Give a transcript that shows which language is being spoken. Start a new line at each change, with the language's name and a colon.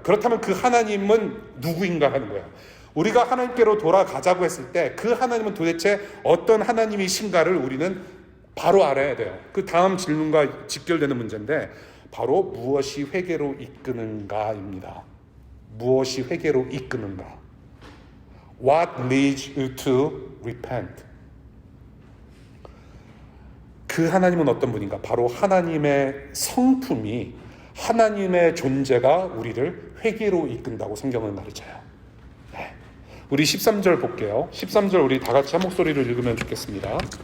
Korean: 그렇다면 그 하나님은 누구인가 하는 거예요. 우리가 하나님께로 돌아가자고 했을 때 그 하나님은 도대체 어떤 하나님이신가를 우리는 바로 알아야 돼요. 그 다음 질문과 직결되는 문제인데 바로 무엇이 회개로 이끄는가입니다. 무엇이 회개로 이끄는가?
English: What leads you to repent?
Korean: 그 하나님은 어떤 분인가? 바로 하나님의 성품이, 하나님의 존재가 우리를 회개로 이끈다고 성경은 가르쳐요. 네. 우리 13절 볼게요. 13절 우리 다 같이 한 목소리로 읽으면 좋겠습니다.